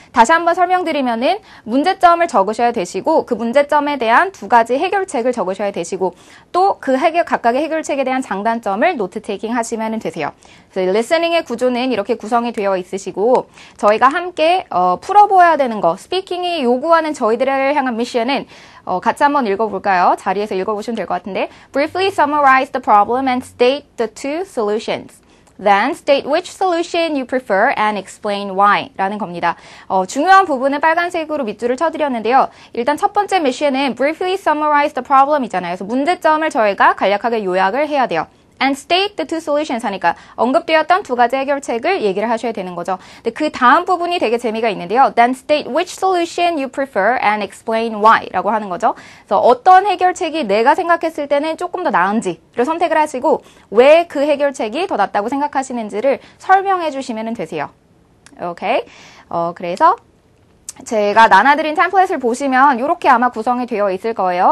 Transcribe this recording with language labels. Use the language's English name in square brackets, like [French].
[Korean] 다시 한번 설명드리면은 문제점을 적으셔야 되시고 그 문제점에 대한 두 가지 해결책을 적으셔야 되시고 또 그 각각의 해결책에 대한 장단점을 노트 테이킹 하시면 되세요. 그래서 리스닝의 구조는 이렇게 구성이 되어 있으시고 저희가 함께 풀어보아야 되는 거, 스피킹이 요구하는 저희들을 향한 미션은 같이 한번 읽어볼까요? [English] 자리에서 읽어보시면 될 것 같은데 Briefly summarize the problem and state the two solutions. Then state which solution you prefer and explain why 라는 겁니다. [Korean] 중요한 부분은 빨간색으로 밑줄을 쳐드렸는데요. 일단 첫 번째 미션은 Briefly summarize the problem 이잖아요. 그래서 문제점을 저희가 간략하게 요약을 해야 돼요. And state the two solutions 하니까 언급되었던 두 가지 해결책을 얘기를 하셔야 되는 거죠. 근데 그 다음 부분이 되게 재미가 있는데요. [English] Then state which solution you prefer and explain why 라고 하는 거죠. [Korean] 그래서 어떤 해결책이 내가 생각했을 때는 조금 더 나은지를 선택을 하시고 왜 그 해결책이 더 낫다고 생각하시는지를 설명해 주시면 되세요. 오케이. 그래서 제가 나눠드린 템플릿을 보시면 이렇게 아마 구성이 되어 있을 거예요.